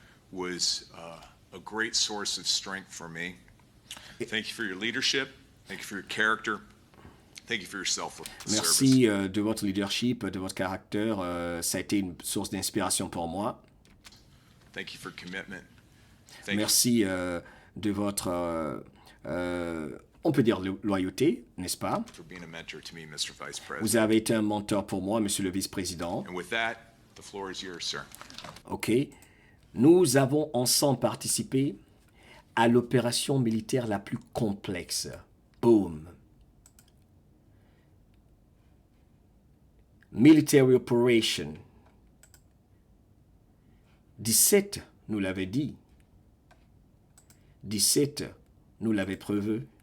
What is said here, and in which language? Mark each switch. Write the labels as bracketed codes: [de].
[en] was a great source of strength for me. Thank you for your leadership. Thank you for your character. Thank you for your selfless service. [fr] Merci de votre leadership, de votre caractère. Ça a été une source d'inspiration pour moi. [en] Thank you for commitment. Thank [fr] Merci de votre, on peut dire, loyauté, n'est-ce pas? [en] you for being a mentor to me, Mr. Vice President. [fr] Vous avez été un mentor pour moi, monsieur le vice-président. [en] And with that, the floor is yours, sir. OK. [fr] Nous avons ensemble participé à l'opération militaire la plus complexe. Boom. [en] Military Operation. [fr] 17, nous l'avait dit. 17, nous l'avait preuve.